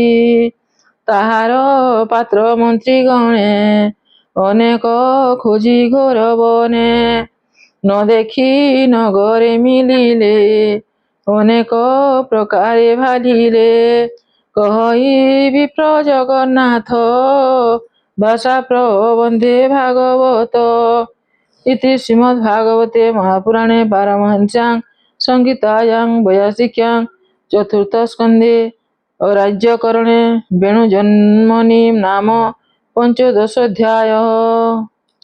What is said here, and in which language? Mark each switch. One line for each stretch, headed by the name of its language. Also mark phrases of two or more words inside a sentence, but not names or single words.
Odia: ତାହାର ପାତ୍ର ମନ୍ତ୍ରୀ ଗଣେ ଅନେକ ଖୋଜି ଘୋର ବନେ ନ ଦେଖି ନଗରେ ମିଳିଲେ ଅନେକ ପ୍ରକାରେ ଭାଲିଲେ କହି ବିପ୍ର ଜଗନ୍ନାଥ ଭାଷା ପ୍ରବନ୍ଧେ ଭାଗବତ
Sanskrit: इति श्रीमद्भागवते महापुराणे पारमहंस्यां संहितायां वैयासिक्यां चतुर्थस्कन्धे राज्यकरणे वेणुजन्मनि नाम 15 अध्यायः।